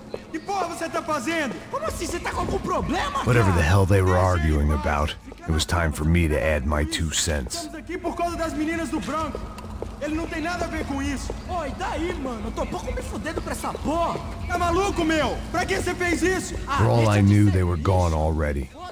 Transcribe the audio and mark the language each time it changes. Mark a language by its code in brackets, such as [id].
[pt] Que porra você tá fazendo? Como assim? Você tá com algum problema? [en] Whatever the hell they were arguing about, it was time for me to add my 2 cents. [pt] Estamos aqui por causa das meninas do branco. Ele não tem nada a ver com isso. Ô, e daí, mano? Eu tô pouco me fudendo com essa porra. Tá maluco, meu? Pra que você fez isso? [en] For all I knew, they were gone already.